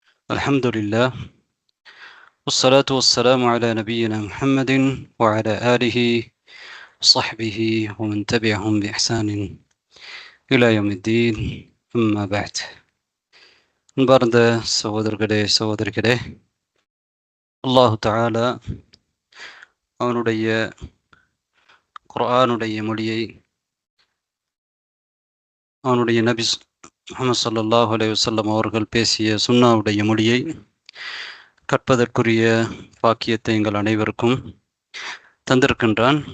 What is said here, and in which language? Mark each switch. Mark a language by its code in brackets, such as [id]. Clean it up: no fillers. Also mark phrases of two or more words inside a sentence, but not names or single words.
[ar] الحمد لله والصلاة والسلام على نبينا محمد وعلى آله وصحبه ومن تبعهم بإحسان إلى يوم الدين أما بعد [ta] அன்பார்ந்த சகோதரர்களே அல்லாஹு தஆலா அவனுடைய குர்ஆனுடைய மொழியை அவனுடைய நபி முஹம்மது [ar] صلى الله عليه وسلم [ta] அவர்கள் பேசிய சுன்னாவுடைய மொழியை கற்பதற்குரிய பாக்கியத்தை எங்கள் அனைவருக்கும் தந்திருக்கின்றான்.